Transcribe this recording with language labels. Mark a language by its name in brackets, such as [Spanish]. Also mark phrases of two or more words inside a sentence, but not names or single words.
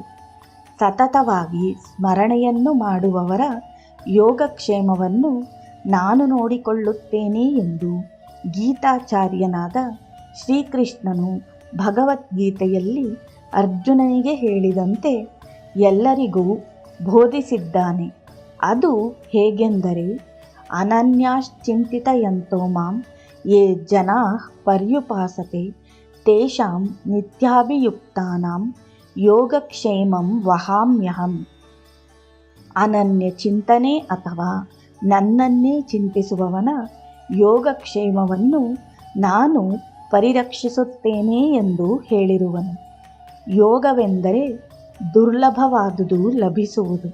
[Kannada] ಸತತವಾಗಿ ಸ್ಮರಣೆಯನ್ನು ಮಾಡುವವರ ಯೋಗಕ್ಷೇಮವನ್ನು ನಾನು ನೋಡಿಕೊಳ್ಳುತ್ತೇನೆ ಎಂದು ಗೀತಾಚಾರ್ಯನಾದ ಶ್ರೀಕೃಷ್ಣನು ಭಗವದ್ಗೀತೆಯಲ್ಲಿ ಅರ್ಜುನನಿಗೆ ಹೇಳಿದಂತೆ ಎಲ್ಲರಿಗೂ ಬೋಧಿಸಿದ್ದಾನೆ. ಅದು ಹೇಗೆಂದರೆ, [Sanskrit] ಅನನ್ಯಾಶ್ಚಿಂತಿತಯಂತೋ ಮಾಂ ಯೇ ಜನಾಃ ಪರ್ಯುಪಾಸತೆ ತೇಷಾಂ ನಿತ್ಯಾಭಿಯುಕ್ತಾನಾಂ ಯೋಗಕ್ಷೇಮಂ ವಹಾಮ್ಯಹಂ. [Kannada] ಅನನ್ಯ ಚಿಂತನೆ ಅಥವಾ ನನ್ನನ್ನೇ ಚಿಂತಿಸುವವನ ಯೋಗಕ್ಷೇಮವನ್ನು ನಾನು ಪರಿರಕ್ಷಿಸುತ್ತೇನೆ ಎಂದು ಹೇಳಿರುವನು. ಯೋಗವೆಂದರೆ ದುರ್ಲಭವಾದುದು ಲಭಿಸುವುದು.